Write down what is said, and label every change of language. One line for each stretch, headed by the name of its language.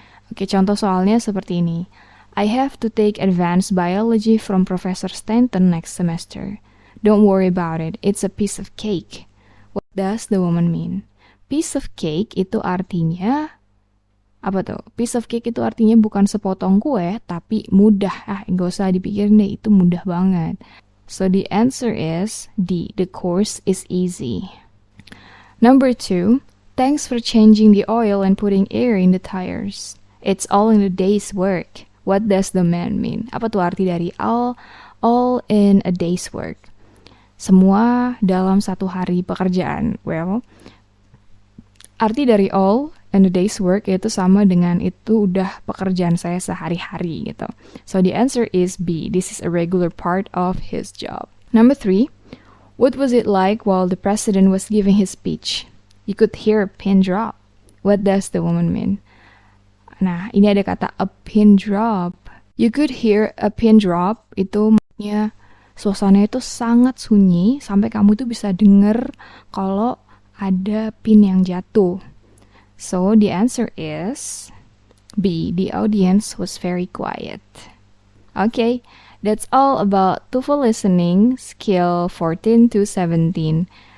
Indonesian: Oke, contoh soalnya seperti ini.
English: I have to take advanced biology from Professor Stanton next semester. Don't worry about it, it's a piece of cake. What does the woman mean?
Indonesian: Piece of cake itu artinya, apa tuh? Piece of cake itu artinya bukan sepotong kue, tapi mudah. Gak usah dipikirin deh, itu mudah banget.
English: So the answer is D, the course is easy. Number 2, thanks for changing the oil and putting air in the tires. It's all in a day's work. What does the man mean?
Indonesian: Apa tuh arti dari all in a day's work? Semua dalam satu hari pekerjaan. Well, arti dari all in a day's work itu sama dengan itu udah pekerjaan saya sehari-hari gitu.
English: So the answer is B. This is a regular part of his job. Number 3, what was it like while the president was giving his speech? You could hear a pin drop. What does the woman mean?
Indonesian: Nah, ini ada kata a pin drop.
English: You could hear a pin drop,
Indonesian: itu maksudnya suasana itu sangat sunyi sampai kamu itu bisa denger kalau ada pin yang jatuh.
English: So, the answer is B. The audience was very quiet. Okay, that's all about TOEFL listening skill 14 to 17.